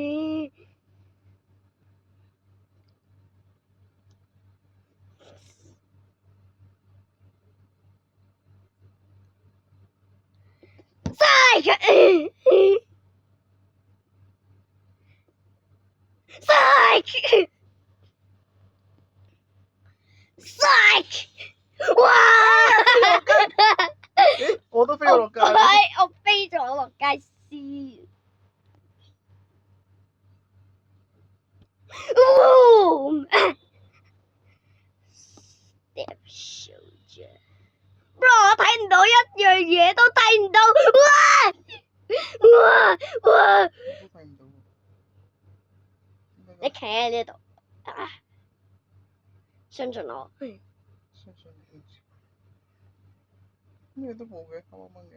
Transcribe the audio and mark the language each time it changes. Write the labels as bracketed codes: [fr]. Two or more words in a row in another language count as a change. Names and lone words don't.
[en] Psych! Psych! Psych! 哇！ [yue] 咦，我都飛咗落街啦。我飛咗落街先。 [en] Step soldier。 [yue] bro，我睇唔到一樣嘢都睇唔到。哇！我都睇唔到喎。你企喺呢度，相信我。相信你。咩都冇嘅，黑掹掹嘅。